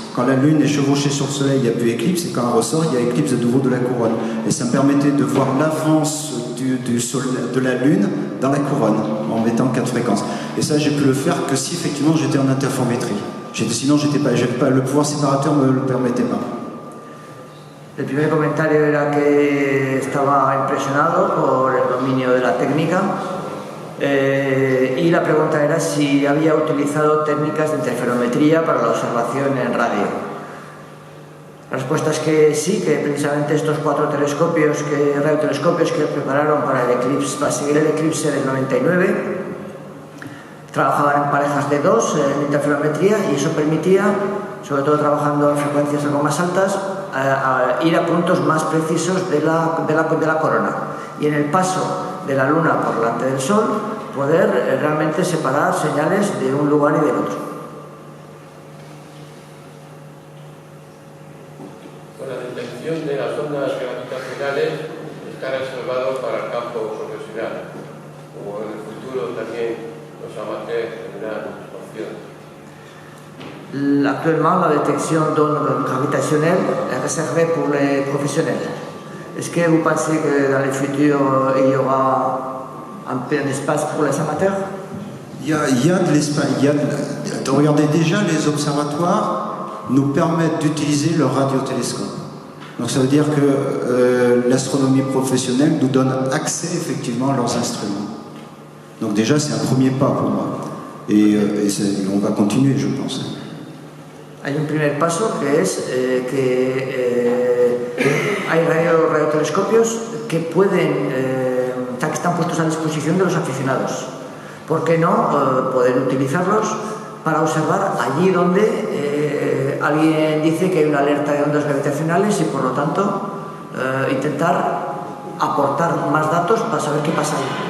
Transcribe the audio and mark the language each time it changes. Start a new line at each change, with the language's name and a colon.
French: Quand la Lune est chevauchée sur le Soleil, il n'y a plus éclipse, et quand elle ressort, il y a éclipse de nouveau de la couronne. Et ça me permettait de voir l'avance de la Lune dans la couronne, en mettant 4 fréquences. Et ça, j'ai pu le faire que si effectivement j'étais en interférométrie. Sinon, le pouvoir séparateur ne me le permettait pas.
Spanish: El primer comentario era que estaba impresionado por el dominio de la técnica y la pregunta era si había utilizado técnicas de interferometría para la observación en radio. La respuesta es que sí, que precisamente estos 4 radiotelescopios que prepararon para seguir el eclipse del 99 trabajaban en parejas de 2 en interferometría y eso permitía, sobre todo trabajando en frecuencias algo más altas, ir a puntos más precisos de la corona y en el paso de la Luna por delante del Sol poder realmente separar señales de un lugar y del otro. Con la detección de las ondas gravitacionales está reservado para el campo profesional, como en el futuro también los amateurs tendrán opción.
French: Actuellement, la détection d'ondes gravitationnelles est réservée pour les professionnels. Est-ce que vous pensez que dans le futur, il y aura un peu d'espace pour les amateurs? Il y a de l'espace. Regardez, déjà, les observatoires nous permettent d'utiliser leur radiotélescope. Donc ça veut dire que l'astronomie professionnelle nous donne accès effectivement à leurs instruments. Donc déjà, c'est un premier pas pour moi. Et on va continuer, je pense.
Spanish: Hay un primer paso que es que hay radiotelescopios que que están puestos a disposición de los aficionados. ¿Por qué no poder utilizarlos para observar allí donde alguien dice que hay una alerta de ondas gravitacionales y por lo tanto intentar aportar más datos para saber qué pasa ahí?